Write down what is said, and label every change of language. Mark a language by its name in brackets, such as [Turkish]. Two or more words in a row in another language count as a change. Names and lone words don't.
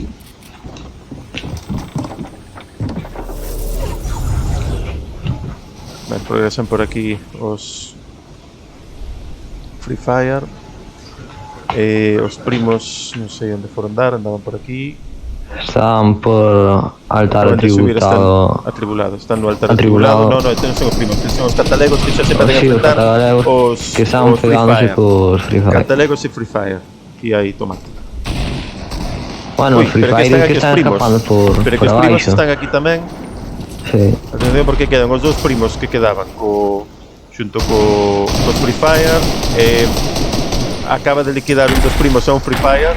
[Galician] Ben, progresan por aquí os Free Fire. Os primos, non sei onde foron dar, andaban por aquí. Están por altar Acaban de subir, atributado. están atribulados, están no altar Atribulado. atribulado. No, estes non son os primos, estes son os catalegos que xa se poden Sí, os enfrentar catalegos os que están os Free pegándose Fire. cos Free Fire. Catalegos e Free Fire. E aí, tomate. Bueno, Ui, os Free pero Fire aquí que están os primos. escapando Pero que por os primos abaixo. están aquí tamén. Sí. Atención porque quedan os dous primos que quedaban xunto cos Free Fire. Acaba de liquidar un dos primos a un Free Fire.